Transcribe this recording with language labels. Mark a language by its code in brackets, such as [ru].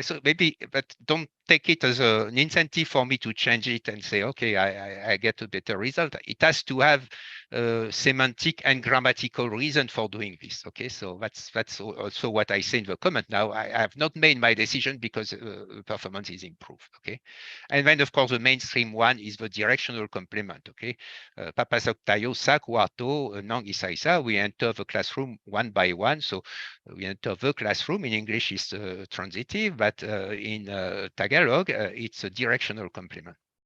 [en] So maybe, but don't take it as an incentive for me to change it and say, okay, I get a better result. It has to have semantic and grammatical reason for doing this. Okay, so that's also what I say in the comment. Now, I have not made my decision because performance is improved. Okay, and then, of course, the mainstream one is the directional complement. [tl] Okay, papasok tayo sa kwarto ng isa-isa. [en] We enter the classroom one by one. So we enter the classroom. In English, is transitive, but in Tagalog, it's a directional complement.